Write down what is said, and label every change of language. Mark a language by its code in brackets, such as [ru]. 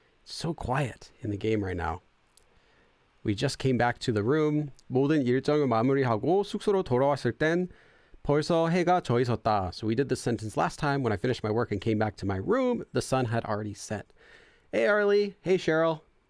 [en] It's so quiet in the game right now. We just came back to the room. [ko] 모든 일정을 마무리하고 숙소로 돌아왔을 땐 벌써 해가 져 있었다. [en] So we did this sentence last time. When I finished my work and came back to my room, the sun had already set. Hey Arlie. Hey Cheryl.